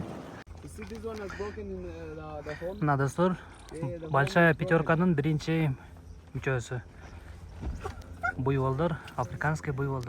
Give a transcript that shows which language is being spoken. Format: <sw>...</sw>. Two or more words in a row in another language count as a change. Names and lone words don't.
<en>You see this one has broken in the hole?</en> <ky>Мына достор,</ky> <ru>большая пятерканын</ru> <ky>биринчи мүчөсү. Буйволдор, африканский буйволдор.</ky>